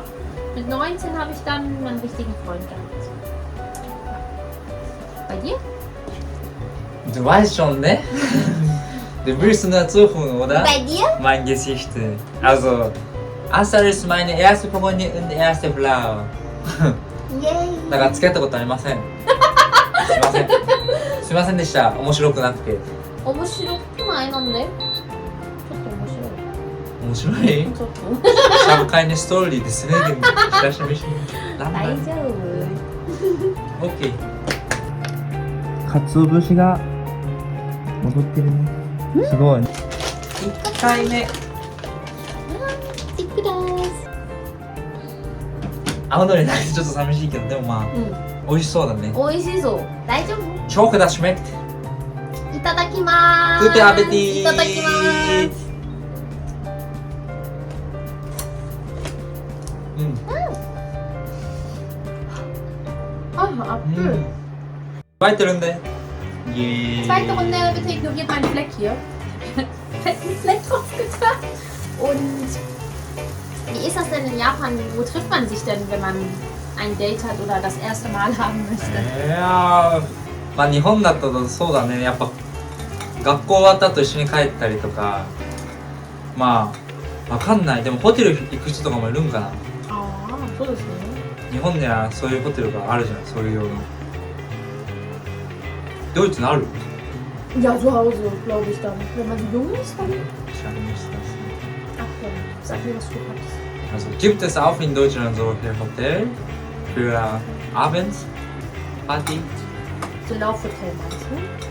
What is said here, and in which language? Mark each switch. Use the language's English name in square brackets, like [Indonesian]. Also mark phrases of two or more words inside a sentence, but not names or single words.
[German] Mit 19 habe ich dann einen richtigen Freund gehabt. Ja. Bei dir? Du weißt schon, ne? Du willst nur zuhören, oder? Bei dir? Meine Geschichte. Also, Asa ist meine erste Freundin und erste Frau. Yay. [Japanese] だから付き合ったことありません。すいません。すいませんでした。面白くなくて。面白くないなんでちょっと面白い。面白いちょっと。シャブ会のストーリーですね。久しぶりに。なんだ大丈夫。 OK。かつお節が戻ってるね。すごい。1回目。いくだーす。青のりないとちょっと寂しいけど、でもまあ、美味しそうだね。美味しそう。大丈夫。 [German] Choco das schmeckt. [Japanese] いただきまーす。 [German] Gute Appetit. [Japanese] いただきまーす。 [German] Ah, Apfel. Zweite Runde. Yeah. Zweite Runde, bitte ignoriert meinen Fleck hier. Fetten Fleck drauf getan. Und wie ist das denn in Japan? Wo trifft man sich denn, wenn man ein Date hat oder das erste Mal haben möchte? [Japanese] いやー、まあ日本だとそうだね、やっぱ学校終わった後一緒に帰ったりとか、まあわかんない。でもホテル行く人とかもいるんかな。ああ、そうですね。日本にはそういうホテルがあるじゃん、そういうような。ドイツにある？ [German] Ja, zu Hause, glaube ich dann. Wenn man jung ist, dann. Ich habe nicht das. Ach komm, sag mir, was du hattest. Also gibt es auch in Deutschland solche Hotel für abends Party? So Laufhotel meinst du?